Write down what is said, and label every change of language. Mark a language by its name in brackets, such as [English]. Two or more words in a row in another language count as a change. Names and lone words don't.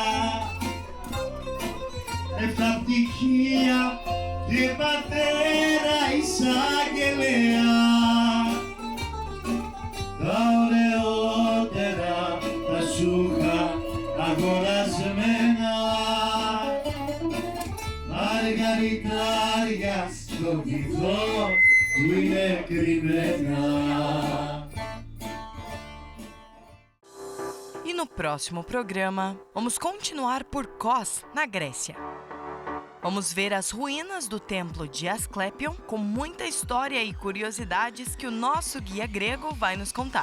[Greek] 7 πτυχία και πατέρα εισαγγελέα, τα ωραιότερα τα σούχα αγορασμένα, μαργαριτάρια στο βυθό που είναι κρυμμένα. [Portuguese] E no próximo programa, vamos continuar por Kos, na Grécia. Vamos ver as ruínas do templo de Asclepion, com muita história e curiosidades que o nosso guia grego vai nos contar.